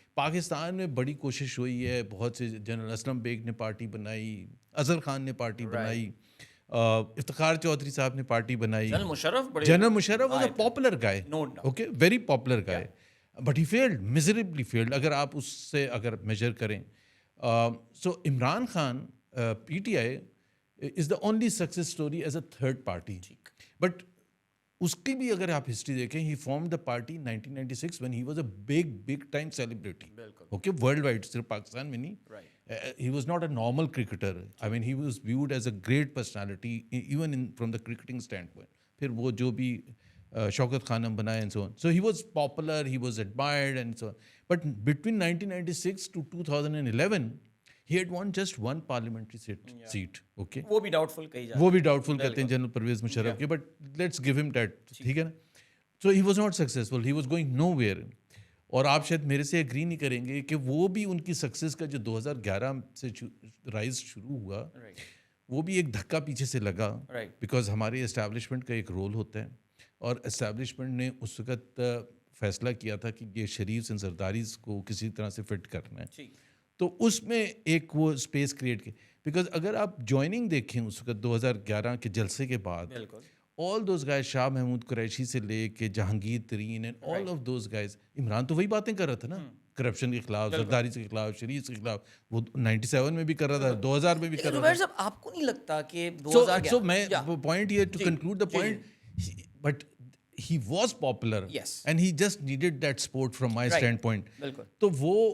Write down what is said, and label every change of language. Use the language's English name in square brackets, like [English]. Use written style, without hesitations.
[Urdu] پاکستان میں بڑی کوشش ہوئی ہے, بہت سے, جنرل اسلم بیگ نے پارٹی بنائی, اظہر خان نے پارٹی بنائی, افتخار چودھری صاحب نے پارٹی بنائی, general Musharraf [English] was a popular guy, okay, very popular guy, but he failed, miserably failed, [Urdu] اگر آپ اس سے اگر میجر کریں. [English] So Imran Khan P T I is the only success story as a 3rd party. [Urdu] But اس کی بھی اگر آپ ہسٹری دیکھیں, [English] he formed the party 1996 when he was a big time celebrity, okay, world wide, [Urdu] صرف پاکستان میں نہیں. [English] He was not a normal cricketer. I mean, he was viewed as a great personality even from the cricketing standpoint. [Urdu] پھر وہ جو بھی شوکت خانم بنائے [English] and so on. So he was popular, he was admired and so on. But between 1996 to 2011 he had won just 1 parliamentary seat. Okay, [Urdu] وہ بھی doubtful کہی جاتی ہے, وہ بھی ڈاؤٹفل کہتے ہیں جنرل پرویز مشرف کے, [English] but let's give him that, [Urdu] ٹھیک ہے نا. [English] So he was not successful, he was going nowhere. [Urdu] اور آپ شاید میرے سے ایگری نہیں کریں گے کہ وہ بھی ان کی سکسیز کا جو 2011 سے رائز شروع ہوا, وہ بھی ایک دھکا پیچھے سے لگا, بیکاز ہمارے اسٹیبلشمنٹ کا ایک رول ہوتا ہے, اور اسٹیبلشمنٹ نے اس وقت فیصلہ کیا تھا کہ یہ شریف اینڈ زرداریز کو کسی طرح سے فٹ کرنا ہے. تو اس میں ایک وہ اسپیس کریٹ کی, بیکاز اگر آپ جوائننگ دیکھیں اس وقت 2011 کے جلسے کے بعد, [English] all those guys, [Urdu] Shah Mahmood Qureshi سے لے کے جہانگیر ترین and [English] all of those guys, [Urdu] Imran تو وہی باتیں کر رہا تھا نا, کرپشن کے خلاف, زرداری کے خلاف, شریف کے خلاف, وہ 97 میں بھی کر رہا تھا, 2000 میں بھی کر رہا تھا. آپ کو نہیں لگتا کہ [English] So میں point یہ to conclude the point, but he was popular and he just needed that support from my standpoint. [Urdu] تو وہ